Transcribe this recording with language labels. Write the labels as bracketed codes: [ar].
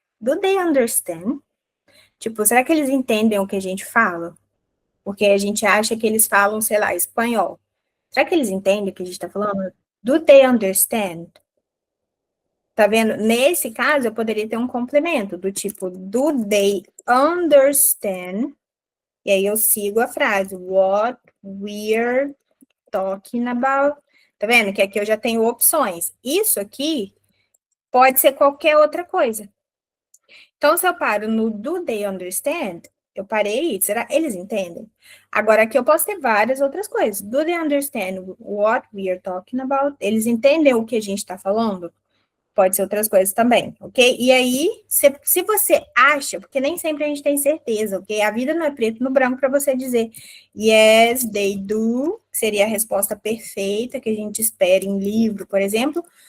[en] Do they understand? [pt] Tipo, será que eles entendem o que a gente fala? Porque a gente acha que eles falam, sei lá, espanhol. Será que eles entendem o que a gente está falando? [en] Do they understand? [pt] Tá vendo? Nesse caso, eu poderia ter um complemento do tipo, [en] do they understand? [pt] E aí eu sigo a frase, [en] what we're talking about. [pt] Tá vendo? Que aqui eu já tenho opções. Isso aqui pode ser qualquer outra coisa. Então, se eu paro no [en] do they understand, [pt] eu parei aí. Será? Eles entendem? Agora, aqui eu posso ter várias outras coisas. [en] Do they understand what we are talking about? [pt] Eles entendem o que a gente está falando? Pode ser outras coisas também, ok? E aí, se você acha, porque nem sempre a gente tem certeza, ok? A vida não é preto no branco para você dizer [en] yes, they do, [pt] que seria a resposta perfeita que a gente espera em livro, por exemplo.